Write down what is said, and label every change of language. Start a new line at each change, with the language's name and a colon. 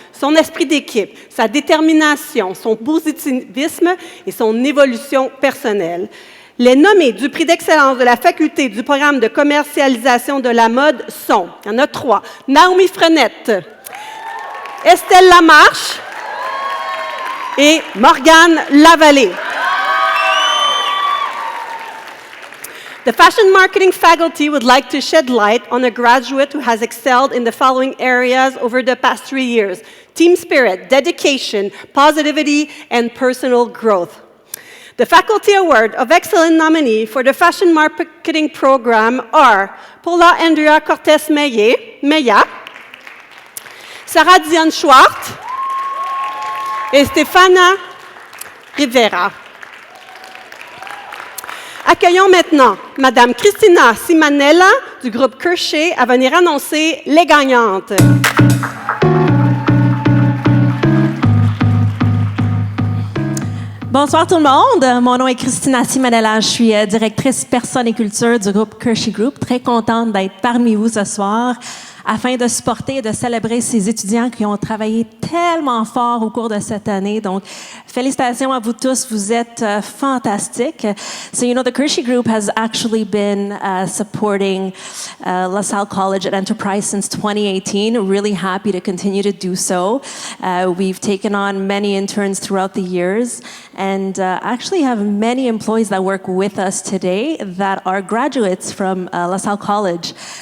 French: Son esprit d'équipe, sa détermination, son positivisme et son évolution personnelle. Les nommés du prix d'excellence de la faculté du programme de commercialisation de la mode sont, il y en a 3, Naomi Frenette, Estelle Lamarche et Morgane Lavallée.
English: The fashion marketing faculty would like to shed light on a graduate who has excelled in the following areas over the past 3 years: team spirit, dedication, positivity, and personal growth. The Faculty Award of Excellent nominee for the Fashion Marketing Program are Paula Andrea Cortez Meya, Sarah Diane Schwartz et Stefana Rivera.
French: Accueillons maintenant Madame Christina Simanella du groupe Kershey à venir annoncer les gagnantes. Bonsoir tout le monde. Mon nom est Christina Simanella. Je suis directrice personne et culture du groupe Kershey Group. Très contente d'être parmi vous ce soir afin de supporter et de célébrer ces étudiants qui ont travaillé tellement fort au cours de cette année. Donc, félicitations à vous tous. Vous êtes fantastiques.
English: So, you know, the Kershey Group has actually been supporting LaSalle College at Enterprise since 2018. Really happy to continue to do so. We've taken on many interns throughout the years and actually have many employees that work with us today that are graduates from LaSalle College.